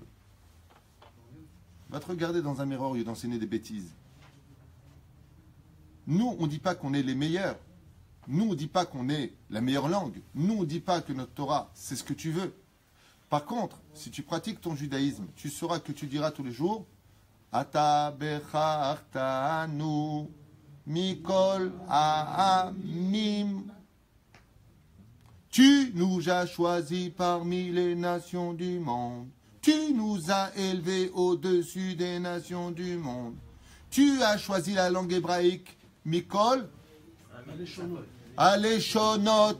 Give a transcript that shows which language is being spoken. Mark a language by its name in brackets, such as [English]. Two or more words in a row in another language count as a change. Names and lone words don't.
[French] Va te regarder dans un miroir au lieu d'enseigner des bêtises. Nous, on ne dit pas qu'on est les meilleurs. Nous, on ne dit pas qu'on est la meilleure langue. Nous, on ne dit pas que notre Torah, c'est ce que tu veux. Par contre, si tu pratiques ton judaïsme, tu sauras que tu diras tous les jours [Hebrew] אתה בחרתנו מכל העמים. [French] Tu nous as choisis parmi les nations du monde. Tu nous as élevés au-dessus des nations du monde. Tu as choisi la langue hébraïque [Hebrew] מכל הלשונות.